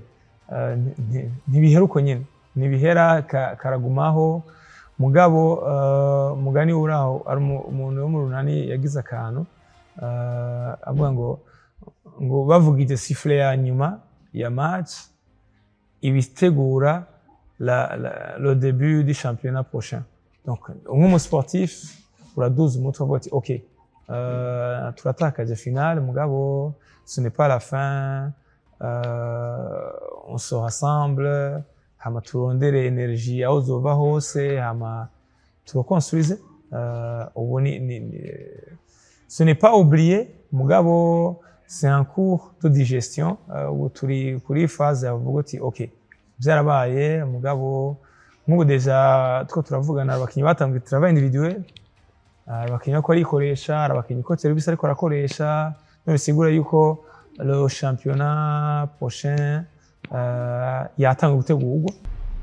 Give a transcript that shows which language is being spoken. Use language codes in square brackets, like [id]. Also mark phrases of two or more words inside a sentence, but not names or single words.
[rn] Ntibihera uko nyene, ntibihera, karagumaho. Mugabo mugani uraho ari umuntu wo mu runani yagize akantu avuga ngo bavugije sifflet ya nyuma ya match ibitegura [fr] le début du championnat prochain. [rn] Donc nk'umu sportif uraduza umutwe uvuga ati OK, turatakaje finale mugabo [fr] ce n'est pas la fin, on se rassemble, [rn] hama turondere energie aho zova hose, hama tureconstruise. [fr] Ce n'est pas oublié [rn] mugabo [fr] c'est un cours de digestion où [rn] turi kuri phase yavuga ati OK, byarabaye mugabo nk'ubu deja two turavugana abakinyi batangiye [fr] travail individuel, [rn] abakinyi ko arikoresha, abakinyi ko service ariko arakoresha, no bisigura yuko [fr] le championnat prochain [rn] yatanga gutegurwa.